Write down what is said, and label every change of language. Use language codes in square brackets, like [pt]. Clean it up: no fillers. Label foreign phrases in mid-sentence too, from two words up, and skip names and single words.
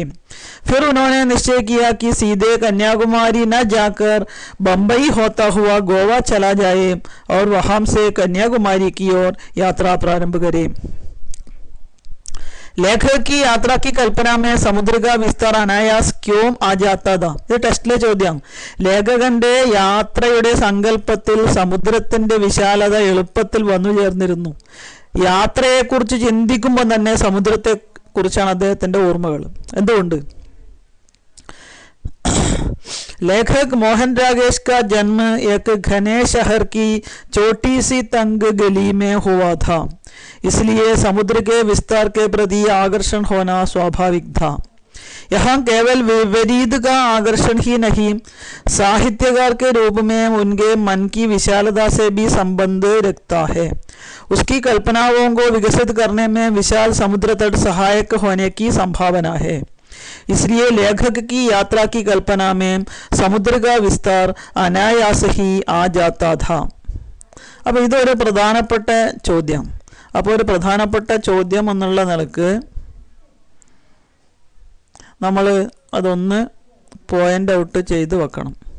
[hi] फिर उन्होंने निश्चय किया कि सीधे कन्याकुमारी न जाकर बंबई होता हुआ गोवा चला जाए और वहां से कन्याकुमारी की ओर यात्रा प्रारंभ करे. लेखक की यात्रा की कल्पना में समुद्र का विस्तार अनायास क्यों आ जाता था. [ml] ഇത് ടെസ്റ്റിലെ ചോദ്യം. ലേഖകന്റെ യാത്രയുടെ സങ്കല്പത്തിൽ സമുദ്രത്തിന്റെ വിശാലത എളുപ്പത്തിൽ വന്നു ചേർന്നിരുന്നു. യാത്രയെക്കുറിച്ച് ചിന്തിക്കുമ്പോൾ തന്നെ സമുദ്രത്തെ കുറിച്ചാണ് അദ്ദേഹത്തിന്റെ ഓർമ്മകൾ. എന്തുകൊണ്ട്? [hi] लेखक मोहन रागेश का जन्म एक घने शहर की छोटी सी तंग गली में हुआ था, इसलिए समुद्र के विस्तार के प्रति आकर्षण होना स्वाभाविक था. यहाँ केवल विपरीत का आकर्षण ही नहीं, साहित्यकार के रूप में उनके मन की विशालता से भी संबंध रखता है. उसकी कल्पनाओं को विकसित करने में विशाल समुद्र तट सहायक होने की संभावना है. इसलिए लेखक की यात्रा की कल्पना में समुद्र का विस्तार अनायास ही आ जाता था. [ml] അപ്പോൾ ഇതൊരു പ്രധാനപ്പെട്ട ചോദ്യം. അപ്പോൾ ഒരു പ്രധാനപ്പെട്ട ചോദ്യം എന്നുള്ള നിലക്ക് നമ്മൾ അതൊന്ന് പോയിന്റ് ഔട്ട് ചെയ്ത് വെക്കണം.